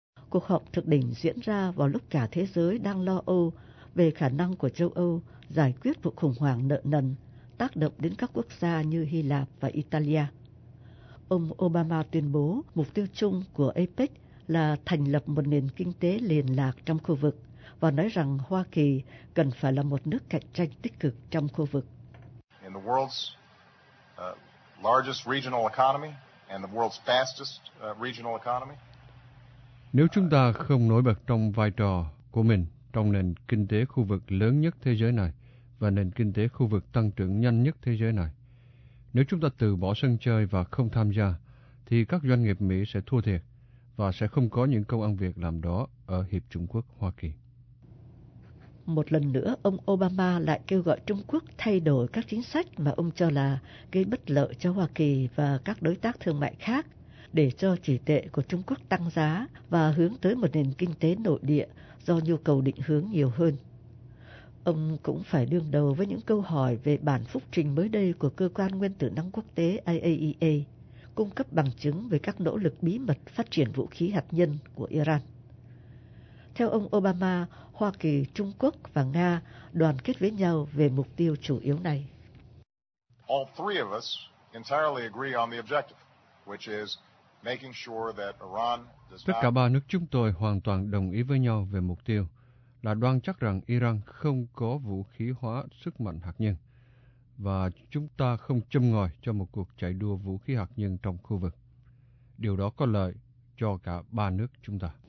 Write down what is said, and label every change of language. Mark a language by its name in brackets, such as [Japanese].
[Vietnamese] Cuộc họp thượng đỉnh diễn ra vào lúc cả thế giới đang lo âu về khả năng của châu Âu giải quyết vụ khủng hoảng nợ nần tác động đến các quốc gia như Hy Lạp và Italia. Ông Obama tuyên bố mục tiêu chung của APEC là thành lập một nền kinh tế liên lạc trong khu vực và nói rằng Hoa Kỳ cần phải là một nước cạnh tranh tích cực trong khu vực. [English] In the world's largest regional economy and the world's fastest regional economy. [Vietnamese] Nếu chúng ta không nổi bật trong vai trò của mình trong nền kinh tế khu vực lớn nhất thế giới này và nền kinh tế khu vực tăng trưởng nhanh nhất thế giới này, nếu chúng ta từ bỏ sân chơi và không tham gia, thì các doanh nghiệp Mỹ sẽ thua thiệt và sẽ không có những công ăn việc làm đó ở Hiệp Trung Quốc-Hoa Kỳ. Một lần nữa, ông Obama lại kêu gọi Trung Quốc thay đổi các chính sách mà ông cho là gây bất lợi cho Hoa Kỳ và các đối tác thương mại khác, để cho chỉ tệ của Trung Quốc tăng giá và hướng tới một nền kinh tế nội địa do nhu cầu định hướng nhiều hơn. Ông cũng phải đương đầu với những câu hỏi về bản phúc trình mới đây của Cơ quan Nguyên tử năng quốc tế IAEA, cung cấp bằng chứng về các nỗ lực bí mật phát triển vũ khí hạt nhân của Iran. Theo ông Obama, Hoa Kỳ, Trung Quốc và Nga đoàn kết với nhau về mục tiêu chủ yếu này. [English] All three of us entirely agree on the objective, which is making sure that Iran does not... [Vietnamese] Tất cả ba nước chúng tôi hoàn toàn đồng ý với nhau về mục tiêu là đoan chắc rằng Iran không có vũ khí hóa sức mạnh hạt nhân và chúng ta không châm ngòi cho một cuộc chạy đua vũ khí hạt nhân trong khu vực. Điều đó có lợi cho cả ba nước chúng ta.